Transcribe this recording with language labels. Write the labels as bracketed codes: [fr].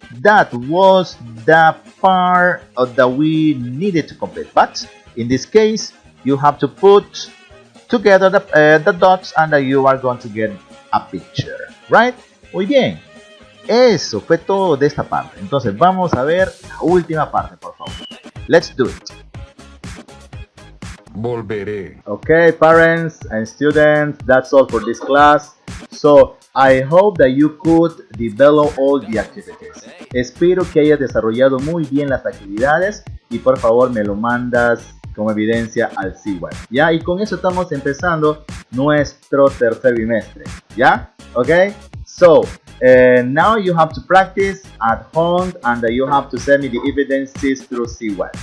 [en] That was the part that we needed to complete. But in this case, you have to put together the dots and you are going to get a picture. Right? [es] Muy bien. Eso fue todo de esta parte. Entonces vamos a ver la última parte, por favor. [en] Let's do it. [es] Volveré. [en] Okay, parents and students, that's all for this class. So, I hope that you could develop all the activities. [es] Espero que hayas desarrollado muy bien las actividades y por favor me lo mandas como evidencia al CWAT. ¿Ya? Y con eso estamos empezando nuestro tercer bimestre. ¿Ya? Okay? [en] So, now you have to practice at home and you have to send me the evidences through CWAT.